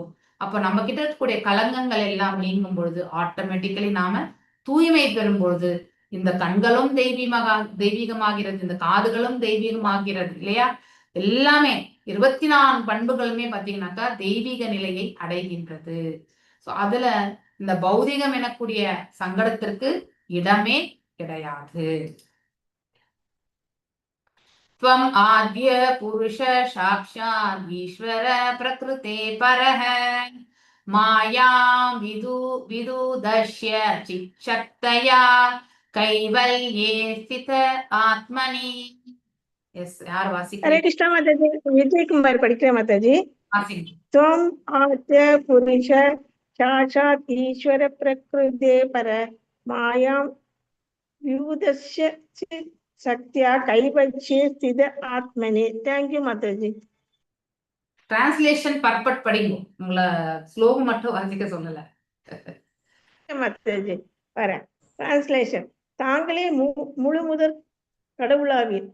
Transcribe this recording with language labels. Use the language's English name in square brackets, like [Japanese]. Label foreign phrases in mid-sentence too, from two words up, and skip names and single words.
[Tamil] அப்ப நம்ம கிட்ட இருக்கக்கூடிய கலங்கங்கள் எல்லாம் நீங்கும் பொழுது ஆட்டோமேட்டிக்கலி நாம தூய்மை பெறும் பொழுது இந்த கண்களும் தெய்வீகமாகிறது, இந்த காதுகளும் தெய்வீகமாகிறது, இல்லையா? எல்லாமே 24 பண்புகளுமே பாத்தீங்கன்னாக்கா தெய்வீக நிலையை அடைகின்றது. சோ அதுல இந்த பௌதிகம் எனக்கூடிய சங்கடத்திற்கு இடமே கிடையாது. [Sanskrit] त्वम् आद्य पुरुष साक्षात् ईश्वर प्रकृते परः माया विदुदश्य चिच्छक्तया कैवल्ये स्थित आत्मनि. [Tamil] எஸ், யார் வாசிக்கிறீங்க? ஹரே கிருஷ்ணா மாதாஜி, விஜயகுமார் படிக்கிறேன் மாதாஜி. [Sanskrit] त्वम् आद्य पुरुष साक्षात् ईश्वर प्रकृते परः मायां विदुदश्य शक्त्या कैवल्ये स्थित आत्मनि. [Tamil] தேங்க்யூ மாதாஜி. டிரான்ஸ்லேஷன் பர்பட் படிங்க, உங்களை ஸ்லோகம் மட்டும் வாசிக்க சொல்லல மாதாஜி. வரேன். டிரான்ஸ்லேஷன். தாங்களே முழு முதற் கடவுளாவீர்.